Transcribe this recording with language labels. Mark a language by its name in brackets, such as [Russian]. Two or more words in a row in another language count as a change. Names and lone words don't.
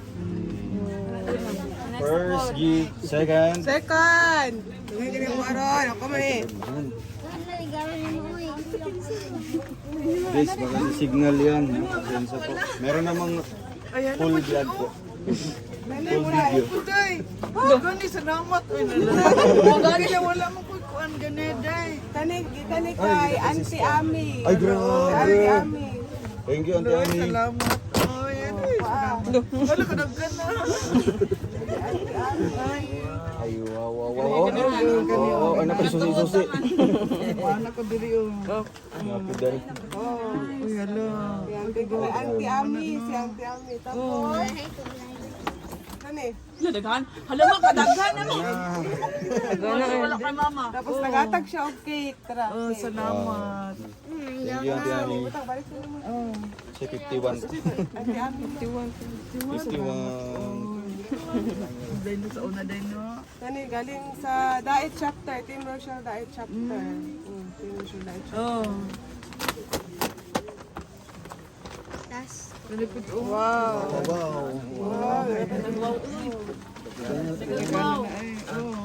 [English] First G, second. [Cebuano] Second! Tingnan kini mo aron. Ako may. [Filipino] Guys, maganda signal yan. Pasensya po. Meron namang full vlog po. [English] Full video. [Cebuano] Day, gani salamat. Gani na wala mo kuan gani day. Kani kay Auntie Ami. Ay, grabe. Auntie Ami. [English] Thank you, Auntie Ani. [Cebuano] Salamat. Oh, yan eh. Wala ka naggan na. Ay, wow, wow, wow. Oo, anak ko susi-susi. Anak ko diri oh. [English] Happy day. [Cebuano] Uy, hala. Auntie Ami, si Auntie Ami. Tapos, kani. Daghan? Hala mo, kadaghan na mo. Wala kay mama. Tapos nagatag siya og cake. Tara. Oh, salamat. [English] Thank you, Auntie Ani. [Cebuano] Butang, balik sa mo. Si 51. Auntie Ami. 51. Day no sa una day no. Kani, galing sa Diet Chapter. Team Rochelle Diet Chapter. Team Rochelle Diet Chapter. Oh. Kalipit oh. Wow. Wow. Wow. Wow. Ay, oh.